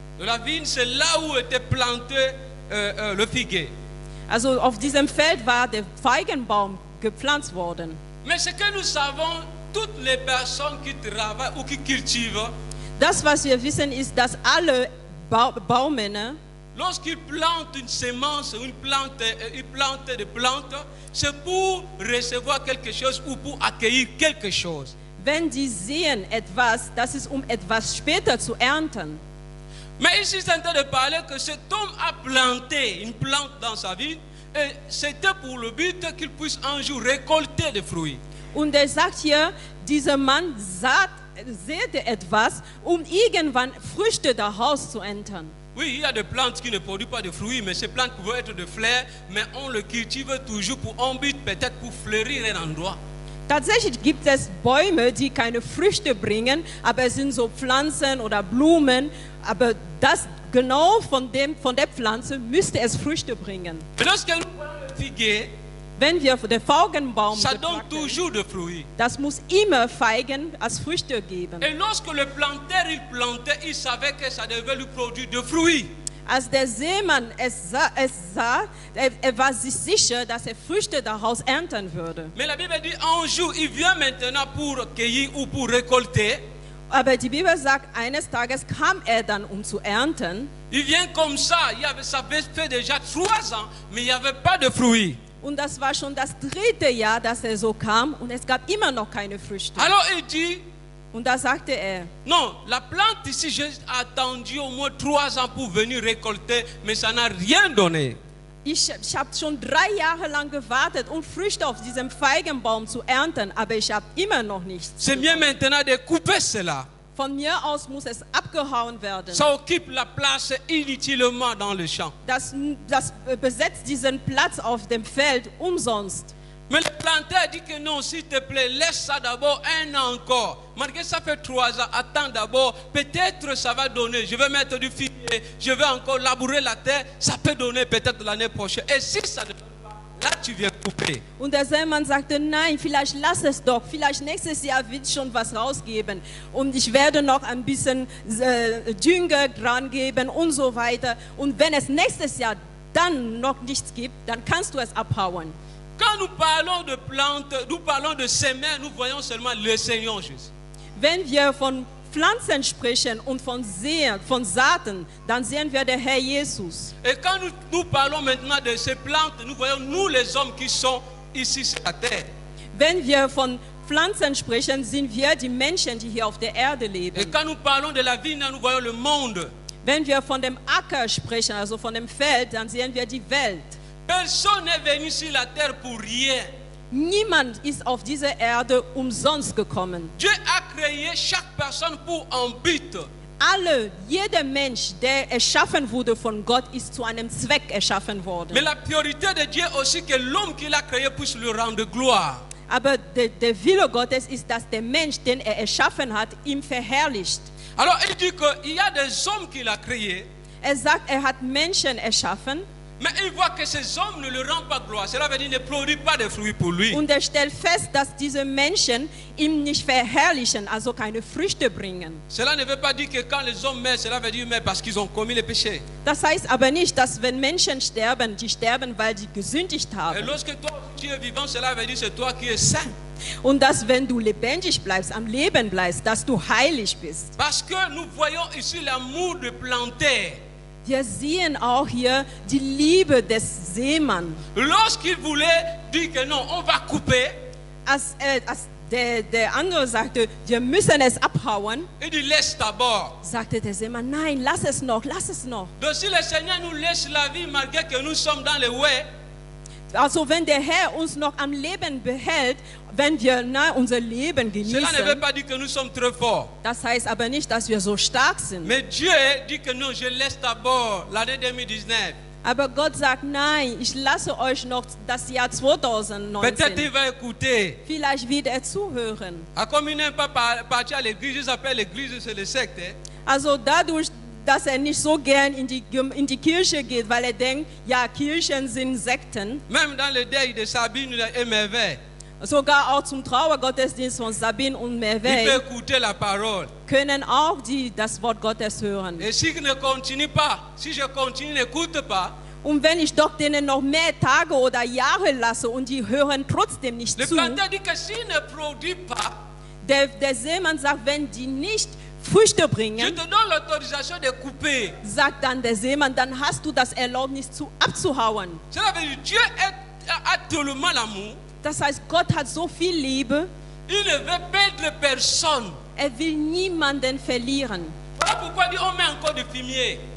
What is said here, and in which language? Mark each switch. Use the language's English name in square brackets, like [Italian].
[French] De la vigne, c'est là où était planté le figuier. [German] Also auf diesem Feld war der Feigenbaum gepflanzt worden. [French] Mais ce que nous savons, toutes les personnes qui travaillent ou qui cultivent, [German] Das, was wir wissen, ist, dass alle Baumänner, [French] lorsqu'ils plantent une semence ou ils plantent des plantes, c'est pour recevoir quelque chose ou pour accueillir quelque chose. [German] wenn die sehen etwas, das ist um etwas später zu ernten. [French] Mais ici, c'est en train de parler que cet homme a planté une plante dans sa vie et c'était pour le but qu'il puisse un jour récolter des fruits. [German] Und er sagt hier, dieser Mann säte etwas, um irgendwann Früchte daraus zu ernten. [French] Oui, il y a des plantes qui ne produisent pas de fruits, mais ces plantes peuvent être de fleurs, mais on le cultive toujours pour un but, peut-être pour fleurir un endroit. [German] Tatsächlich gibt es Bäume, die keine Früchte bringen, aber es sind so Pflanzen oder Blumen, aber das genau von der Pflanze müsste es Früchte bringen. [French] Mais lorsque nous prenons le figuier, [German] Wenn wir den Feigenbaum [French] ça donne [German] betrachten, [French] toujours des fruits. [German] das muss immer Feigen als Früchte geben. [French] Et lorsque le planteur il plantait, il savait que ça devait lui produire des fruits. [German] Als der Seemann es sah, er war sich sicher, dass er Früchte daraus ernten würde. [French] Mais la Bible dit un jour, il vient maintenant pour cueillir ou pour récolter. [German] Aber die Bibel sagt, eines Tages kam er dann, um zu ernten. [French] Il vient comme ça, ça avait fait déjà 3 ans, mais il n'y avait pas de fruits. [German] Und das war schon das 3. Jahr, dass er so kam und es gab immer noch keine Früchte. [French] Alors il dit, [German] Und da sagte er, [French] non, la plante ici, j'ai attendu au moins 3 ans pour venir récolter, mais ça n'a rien donné. [German] ich habe schon 3 Jahre lang gewartet, um Früchte auf diesem Feigenbaum zu ernten, aber ich habe immer noch nichts. [French] C'est bien maintenant de couper cela. [German] Von mir aus muss es abgehauen werden. [French] Ça occupe la place inutilement dans le champ. [German] Das besetzt diesen Platz auf dem Feld umsonst. [French] Mais le planteur dit que non, s'il te plaît, laisse ça d'abord 1 an encore. Malgré ça fait 3 ans, attends d'abord, peut-être ça va donner. Je vais mettre du figuier, je vais encore labourer la terre, ça peut donner peut-être l'année prochaine. Et si ça ne donne pas, là tu viens couper. [German] Und der Seemann sagte, nein, vielleicht lass es doch, vielleicht nächstes Jahr wird schon was rausgeben. Und ich werde noch ein bisschen Dünger dran geben und so weiter. Und wenn es nächstes Jahr dann noch nichts gibt, dann kannst du es abhauen. [French] Quand nous parlons de plantes, nous parlons de semer, nous voyons seulement le Seigneur juste. [German] Wenn wir von Pflanzen sprechen und von Saaten, dann sehen wir den Herr Jesus. [French] Et quand nous parlons maintenant de ces plantes, nous voyons nous les hommes qui sont ici sur la terre. [German] Wenn wir von Pflanzen sprechen, sind wir die Menschen, die hier auf der Erde [French] Et [German] leben. [French] quand nous parlons de la vie, nous voyons le monde. [German] Wenn wir von dem Acker sprechen, also von dem Feld, dann sehen wir die Welt. [French] Personne n'est venu sur la terre pour rien. [German] Niemand ist auf diese Erde umsonst gekommen. [French] Dieu a créé chaque personne pour un but. [German] Jeder Mensch, der erschaffen wurde von Gott, ist zu einem Zweck erschaffen worden. [French] Mais la priorité de Dieu aussi que l'homme qu'il a créé puisse lui rendre gloire. [German] Aber der Wille Gottes ist, dass der Mensch, den er erschaffen hat, ihm verherrlicht. [French] Alors il dit qu'il y a des hommes qu'il a créés, [German] Er sagt, er hat Menschen erschaffen [French] mais il voit que ces hommes ne lui rendent pas gloire. Cela veut dire qu'ils ne produisent pas de fruits pour lui. [German] und er stellt fest, dass diese Menschen ihm nicht verherrlichen, also keine Früchte bringen. [French] Cela ne veut pas dire que quand les hommes meurent, cela veut dire qu'ils meurent parce qu'ils ont commis le péché. [German] Das heißt aber nicht, dass wenn Menschen sterben, die sterben, weil sie gesündigt [French] Et [German] haben. [French] lorsque toi tu es vivant, cela veut dire que c'est toi qui es saint. [German] Und dass, wenn du lebendig bleibst, am Leben bleibst, dass du heilig bist. [French] Parce que nous voyons ici l'amour de planter. [German] Wir sehen auch hier die Liebe des Seemanns. [French] Lorsqu'il voulait dire que non, on va couper, [German] Als der andere sagte, wir müssen es abhauen, [French] il dit laisse d'abord. [German] sagte der Seemann, nein, lass es noch, lass es noch. [French] Donc si le Seigneur nous laisse la vie malgré que nous sommes dans le way, [German] Also wenn der Herr uns noch am Leben behält, wenn wir unser Leben [French] cela ne veut [German] genießen, [French] pas dire que nous sommes très forts. [German] das heißt aber nicht, dass wir so stark sind. [French] Mais Dieu dit que non, je laisse d'abord l'année 2019. [German] Aber Gott sagt, nein, ich lasse euch noch das Jahr [French] Peut-être [German] 2019. [French] il va écouter. [German] Vielleicht wird er zuhören. [French] Comme il n'aime pas partir à l'église, ils appellent l'église, c'est le secte. [German] Also dadurch, dass er nicht so gern in die Kirche geht, weil er denkt, ja, Kirchen sind Sekten. [French] Même dans le deuil de Sabine et Merveille, [German] Sogar auch zum Trauergottesdienst von Sabine und [French] Il peut [German] Merveille [French] écouter la parole. [German] können auch das Wort Gottes hören. [French] Et si je ne continue pas, si je continue, n'écoute pas, [German] Und wenn ich doch denen noch mehr Tage oder Jahre lasse und die hören trotzdem nicht [French] le [German] zu, [French] planteur dit que s'il ne produit pas, [German] der Seemann sagt, wenn die nicht Früchte [French] je [German] bringen, [French] te donne l'autorisation de couper. [German] sagt dann der Seemann, dann hast du das Erlaubnis abzuhauen. [French] Cela veut dire Dieu a tellement l'amour, [German] Das heißt, Gott hat so viel Liebe, [French] il ne veut perdre personne. [German] er will niemanden verlieren. [French] Voilà pourquoi il dit on met encore du fumier.